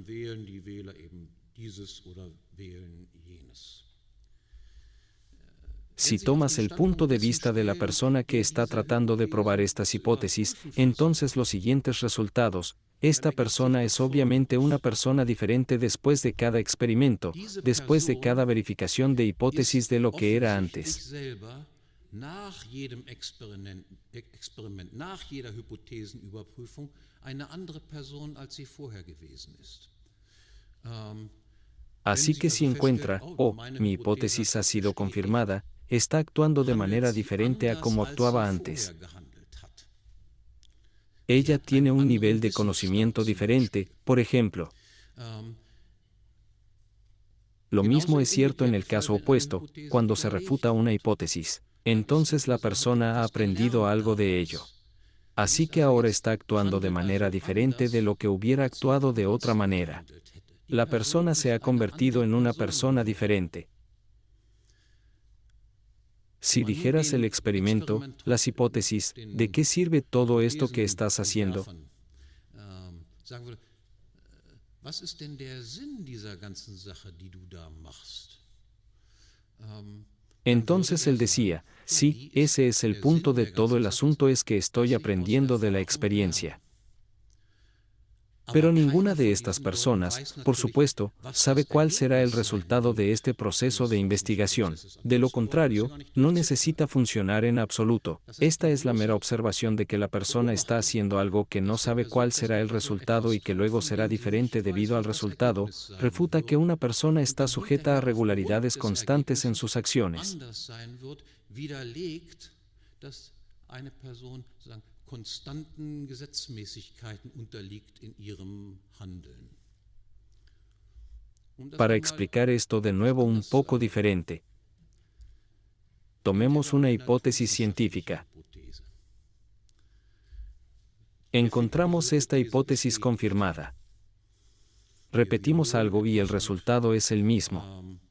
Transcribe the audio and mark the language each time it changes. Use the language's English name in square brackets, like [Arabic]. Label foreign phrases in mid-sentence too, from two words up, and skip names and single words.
[Spanish] Si tomas el punto de vista de la persona que está tratando de probar estas hipótesis, entonces los siguientes resultados: esta persona es obviamente una persona diferente después de cada experimento, después de cada verificación de hipótesis de lo que era antes. [German] Nach jedem Experiment, nach jeder Hypothesenüberprüfung eine andere Person, als sie vorher gewesen ist. [Spanish] Así que si encuentra, mi hipótesis ha sido confirmada, está actuando de manera diferente a como actuaba antes. Ella tiene un nivel de conocimiento diferente, por ejemplo. Lo mismo es cierto en el caso opuesto, cuando se refuta una hipótesis. Entonces la persona ha aprendido algo de ello. Así que ahora está actuando de manera diferente de lo que hubiera actuado de otra manera. La persona se ha convertido en una persona diferente. Si dijeras el experimento, las hipótesis, ¿de qué sirve todo esto que estás haciendo? [German] Was ist denn der Sinn dieser ganzen Sache, die du da machst? [Spanish] Entonces él decía, sí, ese es el punto de todo el asunto, es que estoy aprendiendo de la experiencia. Pero ninguna de estas personas, por supuesto, sabe cuál será el resultado de este proceso de investigación. De lo contrario, no necesita funcionar en absoluto. Esta es la mera observación de que la persona está haciendo algo que no sabe cuál será el resultado y que luego será diferente debido al resultado, refuta que una persona está sujeta a regularidades constantes en sus acciones. [German] Konstanten Gesetzmäßigkeiten unterliegt in ihrem Handeln. [Spanish] Para explicar esto de nuevo un poco diferente, tomemos una hipótesis científica. Encontramos esta hipótesis confirmada. Repetimos algo y el resultado es el mismo.